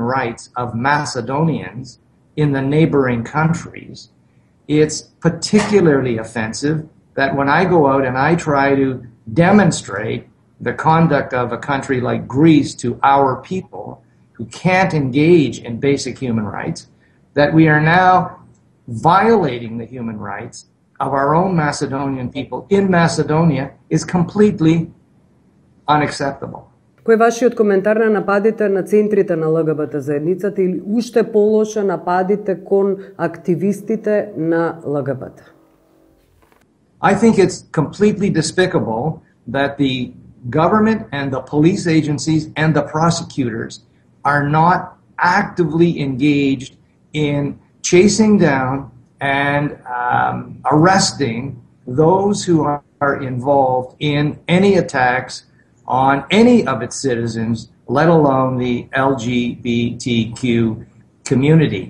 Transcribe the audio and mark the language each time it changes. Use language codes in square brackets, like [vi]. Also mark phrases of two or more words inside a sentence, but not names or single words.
[en] rights of Macedonians in the neighboring countries, it's particularly offensive that when I go out and I try to demonstrate the conduct of a country like Greece to our people who can't engage in basic human rights, that we are now violating the human rights of our own Macedonian people in Macedonia is completely unacceptable. [mk] Кој е вашиот коментар на нападите на центрите на ЛГБТ заедницата или уште полоша нападите кон активистите на ЛГБТ? [en] I think it's completely despicable that the government and the police agencies and the prosecutors are not actively engaged in chasing down and arresting those who are involved in any attacks on any of its citizens, let alone the LGBTQ community.